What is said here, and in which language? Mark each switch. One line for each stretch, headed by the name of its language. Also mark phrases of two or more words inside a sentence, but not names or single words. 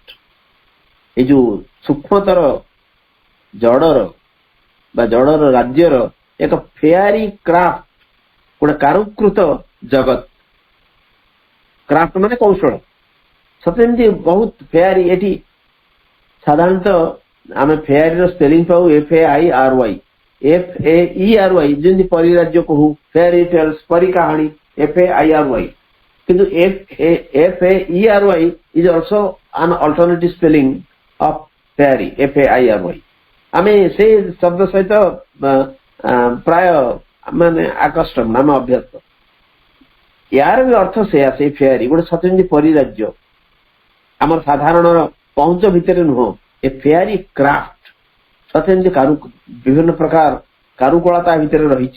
Odia: ଏଇ ଯୋଉ ସୂକ୍ଷ୍ମତର ଜଡର ବା ଜଡର ରାଜ୍ୟର ଏକ
English: faerie craft,
Odia: ଗୋଟେ କାରୁକୃତ ଜଗତ। କ୍ରାଫ୍ଟ ମାନେ କୌଶଳ। ସତେ ଯେମିତି ବହୁତ ଫେୟାରୀ। ଏଠି ସାଧାରଣତଃ ଆମେ ଫେୟାରୀର ସ୍ପେଲିଂ ପାଉ FAIRY, FAERY, ଯେମିତି ପରୀ ରାଜ୍ୟ କହୁ,
English: fairy tales,
Odia: ପରୀ କାହାଣୀ, FAIRY।
English: କିନ୍ତୁ FAERY is also an alternative spelling of fairy, FAIRY।
Odia: ଆମେ ସେଇ ଶବ୍ଦ ସହିତ ପ୍ରାୟ ମାନେ ଆକଷ୍ଟମ, ଆମେ ଅଭ୍ୟସ୍ତ। ୟାର ବି ଅର୍ଥ ସେୟା, ସେଇ ଫେୟାରୀ ଗୋଟେ ସତେ ଯେମିତି ପରୀ ରାଜ୍ୟ, ଆମର ସାଧାରଣର ପହଞ୍ଚ ଭିତରେ ନୁହଁ। ଏ
English: faerie craft
Odia: ସତେ ଯେମିତି ବିଭିନ୍ନ ପ୍ରକାର କାରୁକଳା ତା ଭିତରେ ରହିଛି।